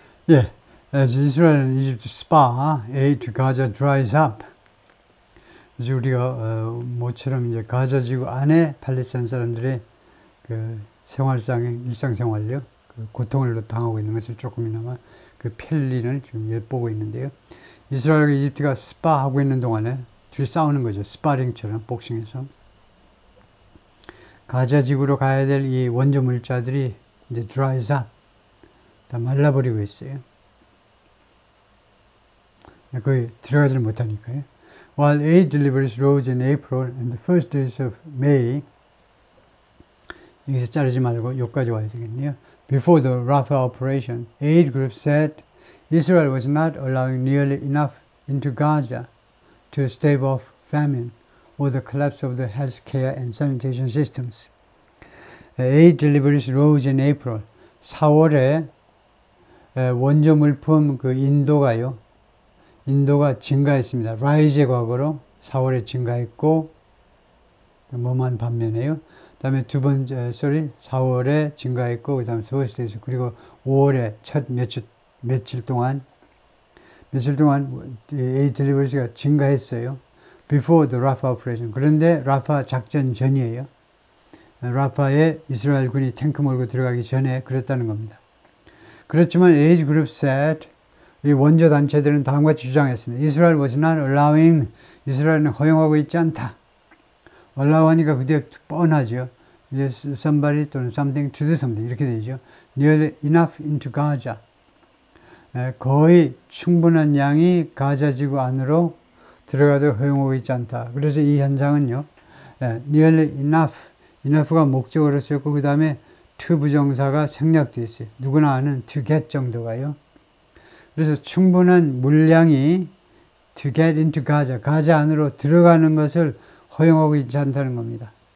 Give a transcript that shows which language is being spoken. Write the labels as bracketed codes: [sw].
[en] 예, as Israel and Egypt spa, aid Gaza dries up. [ko] 그래서 우리가 모처럼 이제 가자 지구 안에 팔레스타인 사람들의 그 생활상 일상생활요, 그 고통을 당하고 있는 것을 조금이나마 그 편리를 좀 엿보고 있는데요. 이스라엘과 이집트가 스파 하고 있는 동안에 둘이 싸우는 거죠. 스파링처럼 복싱에서. 가자 지구로 가야 될 이 원조 물자들이 이제 [en] dries up, [ko] 다 말라버리고 있어요. 거의 들어가지를 못하니까요. [en] While aid deliveries rose in April and the first days of May, [ko] 여기서 자르지 말고 여기까지 와야 되겠네요. [en] Before the Rafah operation, aid groups said Israel was not allowing nearly enough into Gaza to stave off famine or the collapse of the healthcare and sanitation systems. Aid deliveries rose in April. [ko] 4월에 원조 물품 그 인도가 증가했습니다. rise의 과거로 4월에 증가했고, 뭐만 반면에요. 그 다음에 4월에 증가했고, 그 다음에 first 그리고 5월에 첫 며칠 동안 aid delivery가 증가했어요. [en] Before the Rafah operation. [ko] 그런데 라파 작전 전이에요. 라파에 이스라엘 군이 탱크 몰고 들어가기 전에 그랬다는 겁니다. 그렇지만 [en] aid group said, [ko] 이 원조 단체들은 다음과 같이 주장했습니다. [en] Israel was not allowing, [ko] 이스라엘은 허용하고 있지 않다. allow 하니까 그게 뻔하죠. [en] somebody [ko] 또는 [en] something to do something [ko] 이렇게 되죠. [en] nearly enough into Gaza. [ko] 거의 충분한 양이 가자 지구 안으로 들어가도록 허용하고 있지 않다. 그래서 이 현상은요, nearly enough가 목적어로 쓰였고, 그 다음에 to 부정사가 생략되어 있어요. 누구나 아는 to get 정도가요. 그래서 충분한 물량이 [en] to get into [ko] 가자 안으로 들어가는 것을 허용하고 있지 않다는 겁니다.